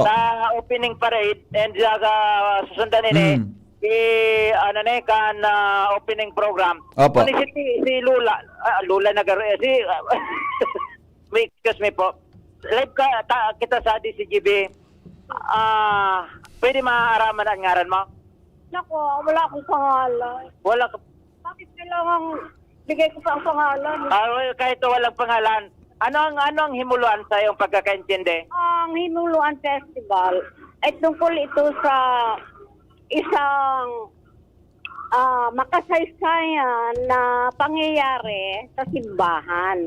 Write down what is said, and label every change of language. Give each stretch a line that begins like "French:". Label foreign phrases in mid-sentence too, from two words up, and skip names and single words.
Bikol: Sa
English: opening parade
Bikol: and susundan ini.
English: Kan opening program.
Bikol: Opo.
Filipino: Ano si Lula. Lula si
English: excuse me
Filipino: po.
Bikol: Live kita sa DCGB. Pwede maaraman ang ngaran mo?
Filipino: Nako, wala akong pangalan. Wala ka. Bakit kailangan bigay ko pa ang pangalan? Kahit walang pangalan. Ano ang himuluan sa iyong pagkakaintindi? Ang Himuluan Festival ay tungkol ito sa isang makasaysayan na pangyayari sa simbahan.